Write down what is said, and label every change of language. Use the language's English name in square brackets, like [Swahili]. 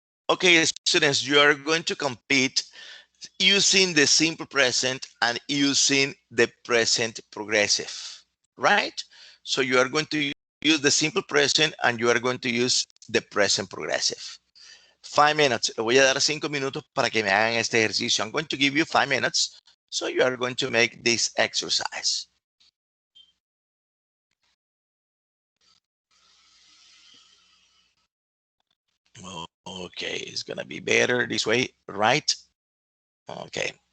[English] Okay, students, you are going to compete using the simple present and using the present progressive, right? So you are going to use the simple present and you are going to use the present progressive. 5 minutes. [Spanish] Le voy a dar 5 minutos para que me hagan este ejercicio. [English] I'm going to give you 5 minutes. So you are going to make this exercise. Okay, it's going to be better this way, right? Okay.